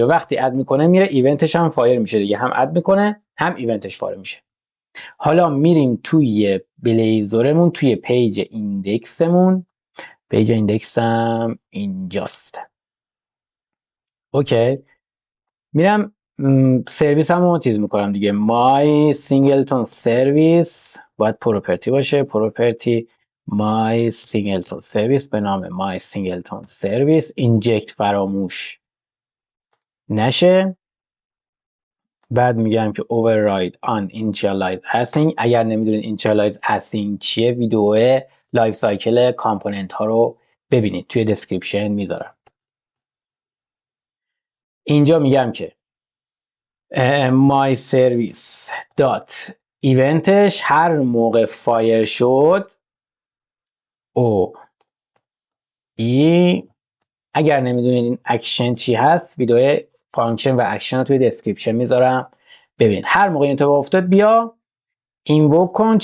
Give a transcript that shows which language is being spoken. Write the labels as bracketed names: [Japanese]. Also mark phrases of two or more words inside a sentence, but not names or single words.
[Persian] وقتی اد میکنه میره ایونتش هم فایر میشه دیگه، هم اد میکنه هم ایونتش فایر میشه. حالا میریم توی بلیزورمون، توی پیج ایندکسمون. پیج ایندکسم اینجاست. اوکی. میرم سرویس همو چیز میکنم دیگه. [English] my singleton service [Persian] باید پروپرتی باشه. پروپرتی [English] my singleton service [Persian] به نام [English] my singleton service. [Persian] اینجکت فراموش نشه. بعد میگم که [English] override on initialize async. [Persian] اگر نمیدونید [English] initialize async [Persian] چیه، ویدیو [English] life cycle [Persian] کامپوننت ها رو ببینید، توی دسکریپشن میذارم. اینجا میگم که [English] my service dot eventش [Persian] هر موقع فایر شد او ای. اگر نمیدونید این اکشن چی هست، ویدیو فانکشن و اکشن رو توی دسکریپشن میذارم ببینید. هر موقع این اتفاق افتاد بیا اینوک کن.